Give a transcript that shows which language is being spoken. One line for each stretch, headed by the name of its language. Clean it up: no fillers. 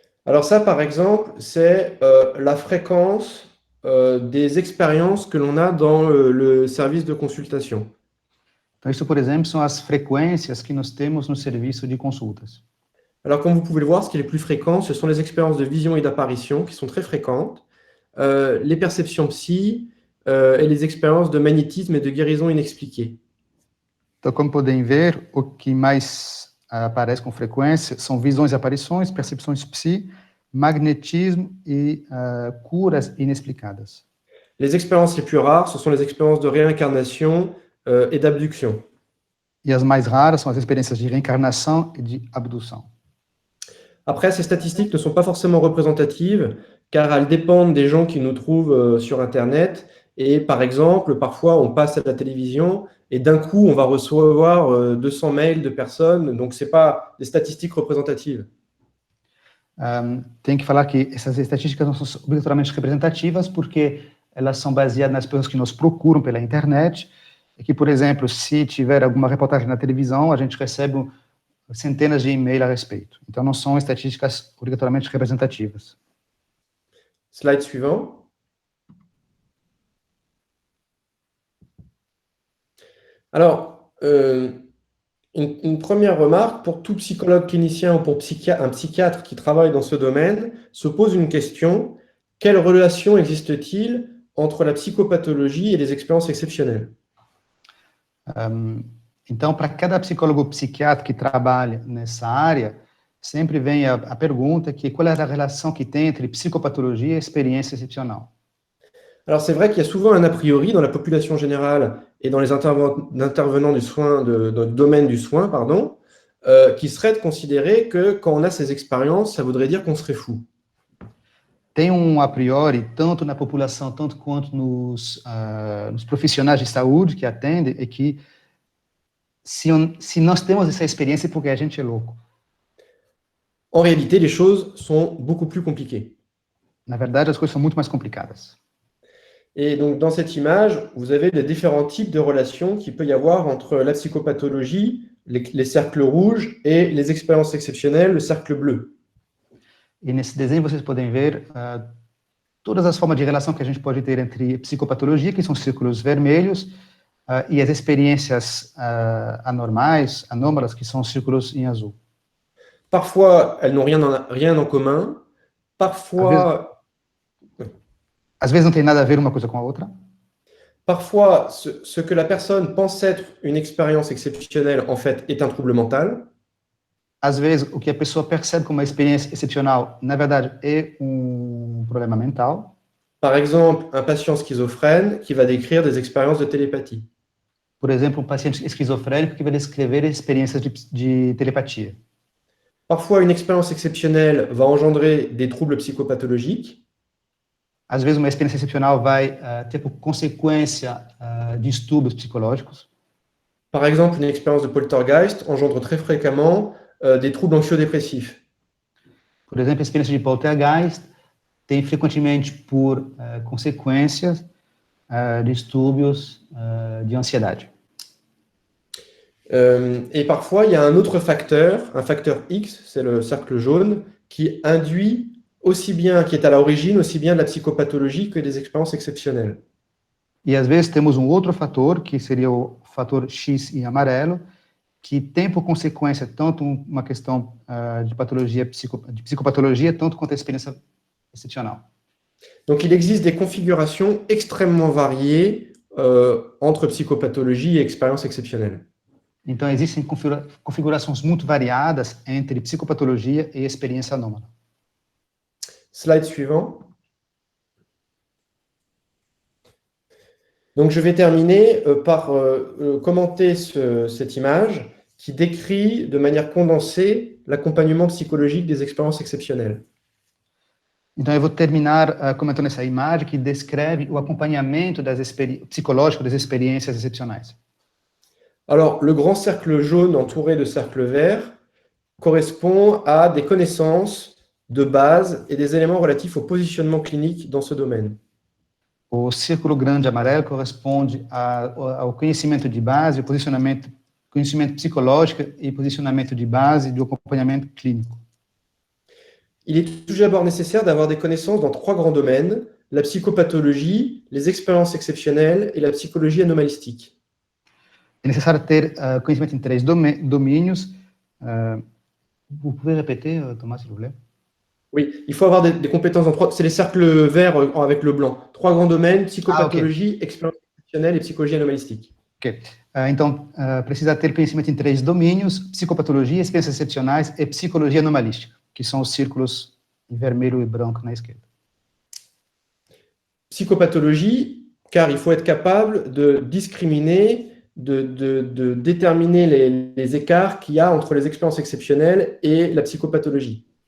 French: Alors ça, par exemple, c'est la fréquence des expériences que l'on a dans le service de consultation.
Portuguese: Então, isso, por exemplo, são as frequências que nós temos no serviço de consultas.
French: Alors, comme vous pouvez le voir, ce qui est le plus fréquent, ce sont les expériences de vision et d'apparition qui sont très fréquentes, les perceptions psy et les expériences de magnétisme et de guérison inexpliquée.
Portuguese: Então, como podem ver, o que mais aparece com frequência são visões e aparições, percepções psi, magnetismo e curas inexplicadas.
French: Les expériences les plus rares, ce sont les expériences de réincarnation et d'abduction.
Portuguese: E as mais raras são as experiências de reencarnação e de abdução.
French: Après, ces statistiques ne sont pas forcément représentatives, car elles dépendent des gens qui nous trouvent sur Internet. Et par exemple, parfois, on passe à la télévision et d'un coup, on va recevoir 200 mails de personnes. Donc, ce n'est pas des statistiques représentatives.
Portuguese: Tem que falar que essas estatísticas não são obrigatoriamente representativas, porque elas são baseadas nas pessoas que nos procuram pela internet, e que, por exemplo, se tiver alguma reportagem na televisão, a gente recebe centenas de e-mails a respeito. Então, não são estatísticas obrigatoriamente representativas.
French: Slide suivant. Alors, une première remarque, pour tout psychologue clinicien ou pour un psychiatre qui travaille dans ce domaine, se pose une question: quelle relation existe-t-il entre la psychopathologie et les expériences exceptionnelles?
Portuguese: Então, para cada psicólogo psiquiatra que trabalha nessa área, sempre vem a pergunta que qual é a relação que tem entre psicopatologia e experiência excepcional.
French: Alors, c'est vrai qu'il y a souvent un a priori dans la population générale et dans les intervenants du domaine du soin, pardon, qui serait de considérer que quand on a ces expériences, ça voudrait dire qu'on serait fou.
Portuguese: Tem a priori, tanto na população, tanto quanto nos profissionais de saúde que atendem, é que se nós temos essa experiência é porque a gente é louco.
French: En réalité, les choses sont beaucoup plus compliquées.
Portuguese: Na verdade, as coisas são muito mais complicadas.
French: Et donc, dans cette image, vous avez les différents types de relations qu'il peut y avoir entre la psychopathologie, les cercles rouges, et les expériences exceptionnelles, le cercle bleu.
Portuguese: E nesse desenho vocês podem ver todas as formas de relação que a gente pode ter entre psicopatologia, que são círculos vermelhos, e as experiências anormais, anômalas, que são círculos em azul.
French: Parfois, elles n'ont rien en commun. Parfois...
Portuguese: Às vezes não tem nada a ver uma coisa com a outra.
French: Parfois, ce que la personne pense être une expérience exceptionnelle, en fait, est un trouble mental.
Portuguese: Às vezes, o que a pessoa percebe como uma experiência excepcional, na verdade, é problema mental.
French: Par exemple, un patient schizophrène qui va décrire des expériences de télépathie.
Portuguese: Por exemplo, paciente esquizofrênico que vai descrever experiências de telepatia.
French: Parfois, une expérience exceptionnelle va engendrer des troubles psychopathologiques.
Portuguese: Às vezes, uma experiência excepcional vai ter por consequência distúrbios psicológicos.
French: Par exemple, une expérience de poltergeist engendre très fréquemment des troubles anxio-dépressifs.
Portuguese: Por exemplo, a experiência de poltergeist tem frequentemente por consequências distúrbios de ansiedade.
French: Et parfois, il y a un autre facteur, un facteur X, c'est le cercle jaune, qui induit aussi bien, qui est à l'origine aussi bien de la psychopathologie que des expériences exceptionnelles.
Portuguese: E às vezes temos outro fator, que seria o fator X em amarelo, que tem por consequência tanto uma questão de patologia, de psicopatologia, tanto quanto a experiência excepcional.
French: Donc, il existe des configurations extrêmement variées entre psychopathologie et expérience exceptionnelle.
Portuguese: Então, existem configurações muito variadas entre psicopatologia e experiência anômala.
French: Slide suivant. Donc, je vais terminer par commenter cette image qui décrit de manière condensée l'accompagnement psychologique des expériences exceptionnelles.
Portuguese: Então, eu vou terminar comentando essa imagem que descreve o acompanhamento psicológico das experiências excepcionais.
French: Alors, le grand cercle jaune entouré de cercles verts correspond à des connaissances de base et des éléments relatifs au positionnement clinique dans ce domaine.
Portuguese: O círculo grande amarelo corresponde ao conhecimento de base, conhecimento psicológico e posicionamento de base do acompanhamento clínico.
French: il est tout d'abord nécessaire d'avoir des connaissances dans 3 grands domaines, la psychopathologie, les expériences exceptionnelles et la psychologie anomalistique.
Portuguese: É necessário ter conhecimento em 3 domínios.
French: Vous pouvez répéter, Thomas, s'il vous plaît? Oui, il faut avoir des compétences dans 3, c'est les cercles verts avec le blanc. 3 grands domaines, psychopathologie, expérience exceptionnelle et psychologie anomalistique. Ok.
Portuguese: Então, precisa ter conhecimento em 3 domínios: psicopatologia, experiências excepcionais e psicologia anomalística, que são os círculos em vermelho e branco na esquerda.
French: Psychopathologie, car il faut être capable de discriminer, de déterminer les écarts qu'il y a entre les expériences exceptionnelles et la psychopathologie.